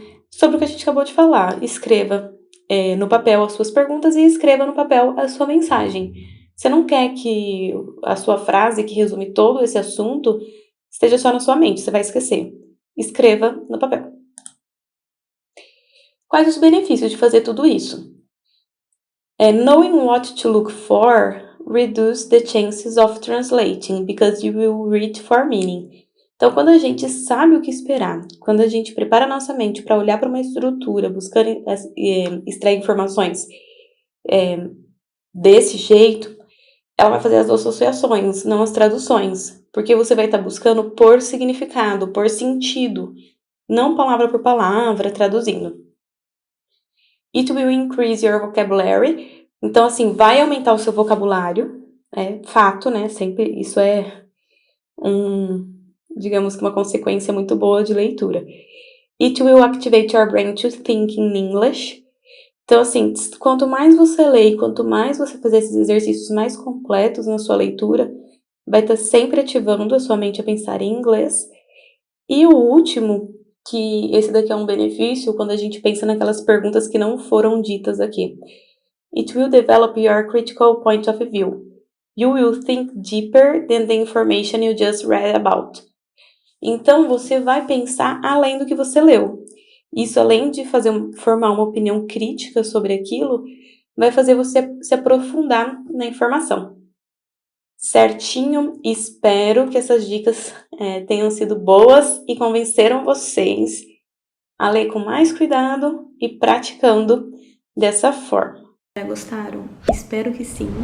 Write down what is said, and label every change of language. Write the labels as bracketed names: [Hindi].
[Portuguese] Sobre o que a gente acabou de falar, escreva no papel as suas perguntas e escreva no papel a sua mensagem. Você não quer que a sua frase, que resume todo esse assunto, esteja só na sua mente, você vai esquecer. Escreva no papel. Quais os benefícios de fazer tudo isso? [English] Knowing what to look for reduce the chances of translating, because you will read for meaning. [Portuguese] Então, quando a gente sabe o que esperar, quando a gente prepara a nossa mente para olhar para uma estrutura, buscando extrair informações desse jeito, ela vai fazer as associações, não as traduções, porque você vai estar buscando por significado, por sentido, não palavra por palavra, traduzindo. [English] It will increase your vocabulary. [Portuguese] Então, assim, vai aumentar o seu vocabulário. É fato, né? Sempre isso é digamos que uma consequência muito boa de leitura. [English] It will activate your brain to think in English. [Portuguese] Então, assim, quanto mais você lê e quanto mais você fazer esses exercícios mais completos na sua leitura, vai estar sempre ativando a sua mente a pensar em inglês. E o último, que esse daqui é um benefício quando a gente pensa naquelas perguntas que não foram ditas aqui. [English] It will develop your critical point of view. You will think deeper than the information you just read about. [Portuguese] Então, você vai pensar além do que você leu. Isso, além de formar uma opinião crítica sobre aquilo, vai fazer você se aprofundar na informação. Certinho? Espero que essas dicas tenham sido boas e convenceram vocês a ler com mais cuidado e praticando dessa forma. Gostaram? Espero que sim.